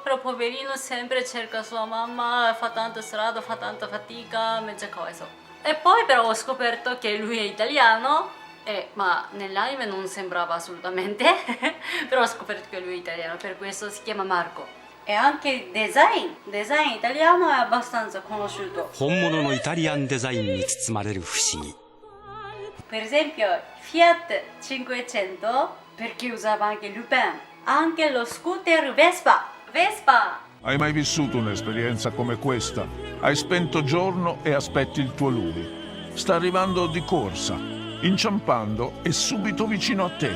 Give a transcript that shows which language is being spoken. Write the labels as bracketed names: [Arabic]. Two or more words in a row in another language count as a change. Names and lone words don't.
[Italian] Però poverino sempre cerca sua mamma, fa tanta strada, fa tanta fatica, mezza cosa. E poi però ho scoperto che lui è italiano, ma nell'anime non sembrava assolutamente, però ho scoperto che lui è italiano, per questo si chiama Marco. E anche il design italiano è abbastanza conosciuto. [Japanese] 本物のイタリアンデザインに包まれる不思議 [Italian] Per esempio Fiat 500, perché usava anche Lupin. Anche lo scooter Vespa. Hai mai vissuto un'esperienza come questa? Hai spento giorno e aspetti il tuo lui. Sta arrivando di corsa, inciampando e subito vicino a te.